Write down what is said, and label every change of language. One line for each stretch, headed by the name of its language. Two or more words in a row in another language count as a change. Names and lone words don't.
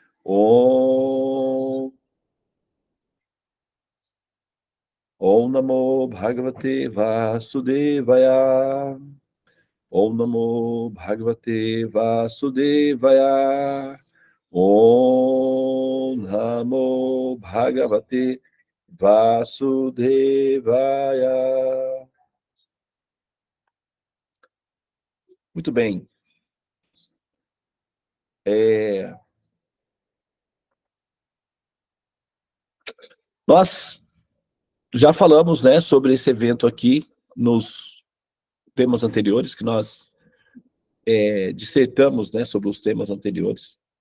Sanskrit: Om Namo Bhagavate Vasudevaya Om Namo Bhagavate Vasudevaya Om Namo Bhagavate Vasudevaya.
Portuguese: Muito bem. Nós já falamos, né, sobre esse evento aqui nos temas anteriores, que nós dissertamos, né, sobre os temas anteriores.